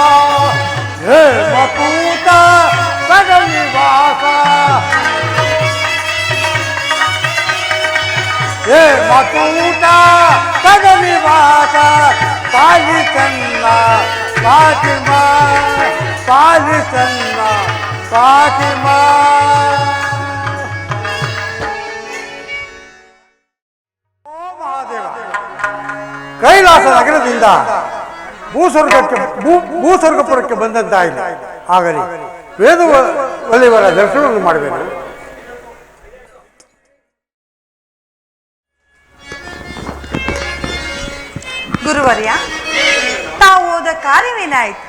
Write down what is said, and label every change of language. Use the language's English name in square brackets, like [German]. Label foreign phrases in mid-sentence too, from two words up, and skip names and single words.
[Kannada] ಹೇಮಕೂಟ ನಿವಾಸ ಹೇಮಕೂಟ ನಿವಾಸ ಪಾಲಿಸನ್ನ ಪಾಕಿಮ ಪಾಲಿಸನ್ನ ಪಾಕಿಮ ಓ ಮಹಾದೇವ ಕೈಲಾಸ ನಗರದಿಂದ ಭೂಸ್ವರ್ಗಪುರಕ್ಕೆ ಬಂದಂತಾಯಿತು. ಆಗಲಿ ವೇದವಲ್ಲಿವರ ದರ್ಶನವನ್ನು ಮಾಡಬೇಕು. ಗುರುವರ್ಯ, ತಾವು ಹೋದ ಕಾರ್ಯವೇನಾಯಿತು?